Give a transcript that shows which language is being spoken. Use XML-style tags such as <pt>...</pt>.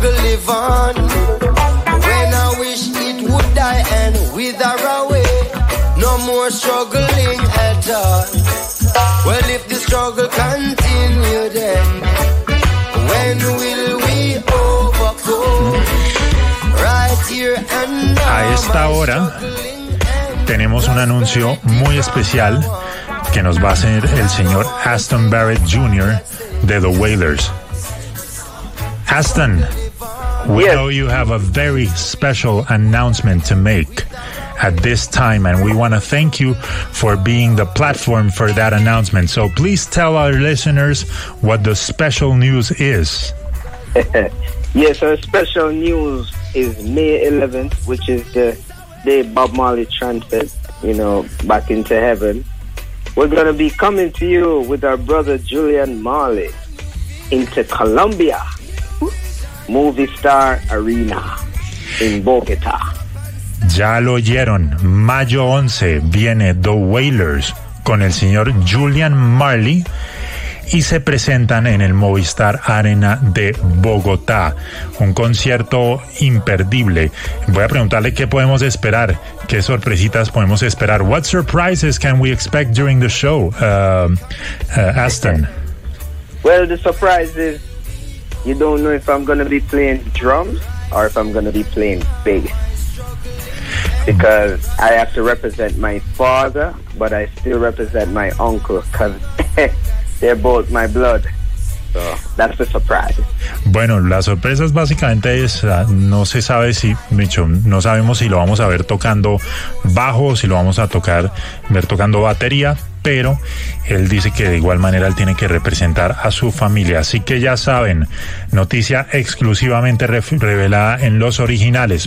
<en>Live on when I wish it would die and wither away. No more struggling at all. Well, if the struggle continued, then when will we overcome? Right here and now.</en> <es>A esta hora tenemos un anuncio muy especial que nos va a hacer el señor Aston Barrett Jr. de The Wailers. Aston,</es> <en>we yes. know you have a very special announcement to make at this time, and we want to thank you for being the platform for that announcement. So please tell our listeners what the special news is. Yes, so special news is May 11th, which is the day Bob Marley transferred, you know, back into heaven. We're going to be coming to you with our brother Julian Marley into Colombia.</en> <es>Movie Star Arena en Bogotá. Ya lo oyeron, mayo 11 viene The Wailers con el señor Julian Marley y se presentan en el Movistar Arena de Bogotá. Un concierto imperdible. Voy a preguntarle qué podemos esperar, qué sorpresitas podemos esperar.</es> <en>What surprises can we expect during the show, Aston? Well, the surprise is you don't know if I'm going to be playing drums or if I'm going to be playing bass. Because I have to represent my father, but I still represent my uncle because they're both my blood. So that's the surprise.</en> <es>Bueno, la sorpresa es básicamente esa. No se sabe si, Micho, no sabemos si lo vamos a ver tocando bajo o si lo vamos a ver tocando batería. Pero él dice que de igual manera él tiene que representar a su familia. Así que ya saben, noticia exclusivamente revelada en Los Originales.</es>